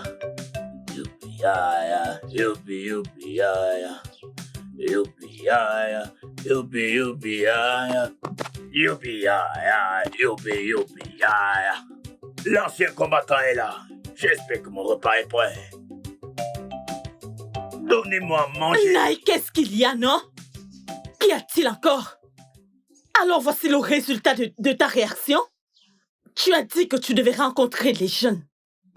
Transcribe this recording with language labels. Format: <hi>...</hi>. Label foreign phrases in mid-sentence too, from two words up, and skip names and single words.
<fr>Youpi, ya. Youpi, youpi, ya. Youpi, ya. Youpi, youpi, ya. Youpi, ya. Youpi, youpi, ya. L'ancien combattant est là. J'espère que mon repas est prêt. Donnez-moi à manger. Naï, qu'est-ce qu'il y a, non? Qu'y a-t-il encore? Alors voici le résultat de ta réaction. Tu as dit que tu devais rencontrer les jeunes.</fr>